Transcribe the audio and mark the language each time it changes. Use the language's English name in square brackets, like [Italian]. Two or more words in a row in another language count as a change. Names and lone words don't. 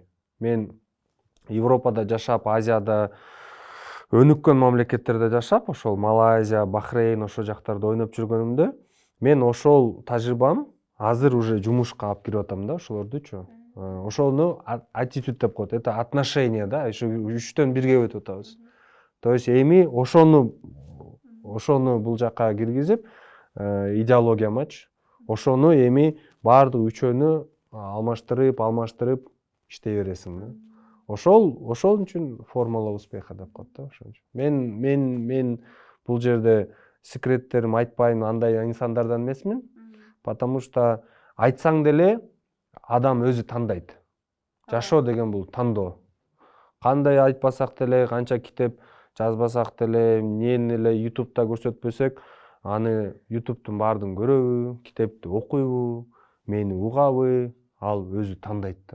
[Kyrgyz] Мен Европада жашап, Азияда өнүккөн мамлекеттерде жашап, ошол Малайзия, Бахрейн ошол жактарда ойноп жүргөнүмдө, мен ошол тажрыйбам азыр уже жумушка алып кирип атам да, ошолордучу. Ошону attitude деп коет. [Russian] Это отношение [Kyrgyz] да, ошо 3төн 1ге өтүп атабыз. [Russian] То есть [Kyrgyz] эми ошону бул жака киргизип, идеологиямачы, ошону эми баардык үчөөнү алмаштырып иштей бересиң да. Ошол үчүн [Russian] формула успеха [Kyrgyz] деп коет да, ошон үчүн. Мен бул жерде секреттерим айтпайм, андай инсандардан эмесмин, [Russian] потому что [Kyrgyz] айтсаң деле адам өзү тандайт. Жашоо деген бул тандоо. Кандай айтпасак деле, канча китеп жазбасак деле, эмнени эле YouTube'да көрсөтпөсөк, аны YouTube'тун баардыгын көрөбү, китепти окуйбу, мени угабы, ал өзү тандайт да.